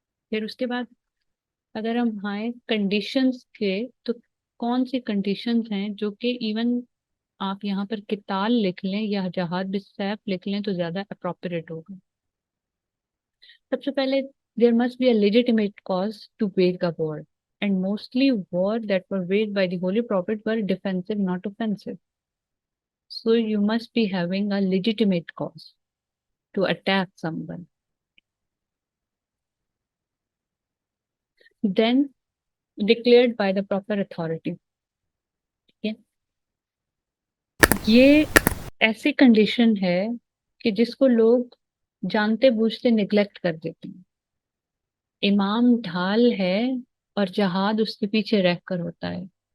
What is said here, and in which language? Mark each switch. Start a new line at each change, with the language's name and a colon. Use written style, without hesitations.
Hindi: फिर उसके बाद अगर हम आए कंडीशंस के, तो कौन सी कंडीशंस हैं जो कि इवन आप यहाँ पर किताल लिख लें या जहाद बिस्सैफ लिख लें तो ज्यादा अप्रोप्रिएट होगा। सबसे पहले,
English: There must be a legitimate cause to wage a war, and mostly war that were waged by the holy prophet were defensive, not offensive. So you must be having a legitimate cause to attack someone. Then declared by the proper authority.
Hindi: ठीक है, ये ऐसी condition है कि जिसको लोग जानते बूझते neglect कर देते हैं। इमाम ढाल है और जहाद उसके पीछे रहकर होता है।